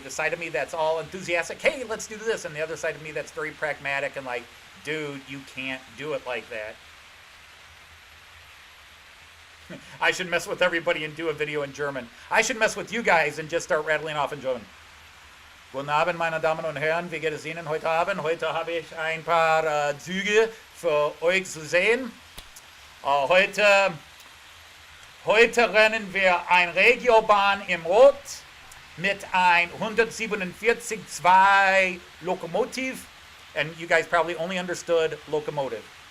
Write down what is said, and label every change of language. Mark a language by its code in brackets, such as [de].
[en] The side of me that's all enthusiastic, hey, let's do this, and the other side of me that's very pragmatic and like, dude, you can't do it like that. I should mess with everybody and do a video in German. I should mess with you guys and just start rattling off in German. [de] Guten Abend, meine Damen und Herren. Wie geht es Ihnen heute Abend? Heute habe ich ein paar Züge für euch zu sehen. Heute rennen wir ein Regiobahn im Rot mit ein 147-2 Lokomotiv. [en] And you guys probably only understood locomotive.